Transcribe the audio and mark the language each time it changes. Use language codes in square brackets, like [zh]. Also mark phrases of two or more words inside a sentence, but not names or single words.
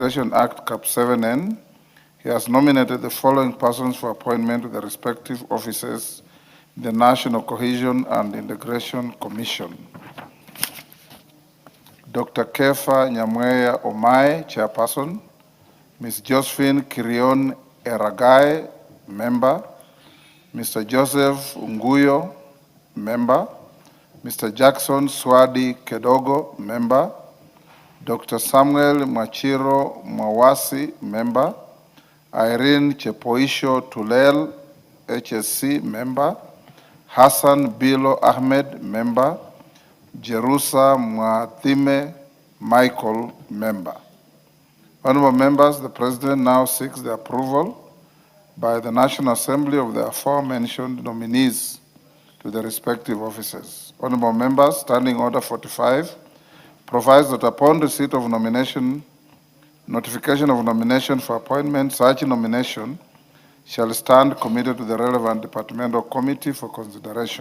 [en] Administration Act Cap 7N, he has nominated the following persons for appointment to the respective offices in the National Cohesion and Integration Commission. Dr. Kefa Nyamweya Omai, Chairperson. Ms. Josephine Kirion Eragai, Member. Mr. Joseph Unguyo, Member. Mr. Jackson Swadi Kedogo, Member. Dr. Samuel Machiro Mwawasi, Member. Irene Chepoisho Tulel, HSC, Member. Hassan Bilo Ahmed, Member. Jerusa Mwathime Michael, Member. Honorable members, the President now seeks the approval by the National Assembly of the aforementioned nominees to the respective offices. Honorable members, Standing Order 45 provides that upon receipt of notification of nomination for appointment, such nomination shall stand committed to the relevant departmental committee for consideration.